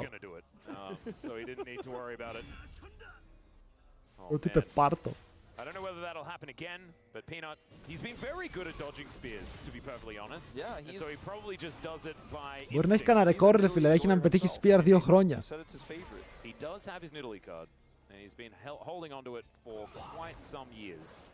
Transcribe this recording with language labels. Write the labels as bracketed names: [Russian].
[English] So he didn't need to worry about it. [Greek] Ότι είπε πάρτο. [English] I don't know whether that'll happen again, but Peanut, he's been very good at dodging spears, to be perfectly honest. Yeah, and so he probably just does it by. [Greek] Μπορεί να έχει κανένα ρεκόρ ρε φίλε, έχει να με πετύχει spear 2 χρόνια. [English] He does have his Nidalee card, and he's been holding onto it for quite some years.